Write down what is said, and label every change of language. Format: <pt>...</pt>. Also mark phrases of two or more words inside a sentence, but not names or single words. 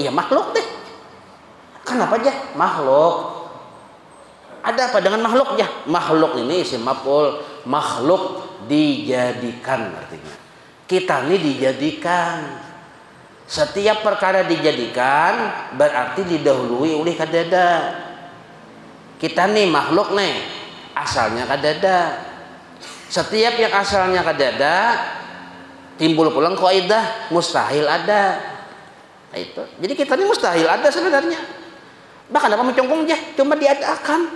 <id>Iya makhluk deh. Kenapa aja makhluk? Ada apa dengan makhluk ya? Makhluk ini isim maf'ul, makhluk dijadikan artinya. Kita ini dijadikan. Setiap perkara dijadikan berarti didahului oleh kadada.</id> <bjn>Kita nih makhluk nih asalnya kadada. Setiap yang asalnya kadada timbul pulang kaidah mustahil ada.</bjn> <id>Nah, itu. Jadi kita nih mustahil ada sebenarnya. Bahkan apa mencongkong aja cuma diadakan.</id>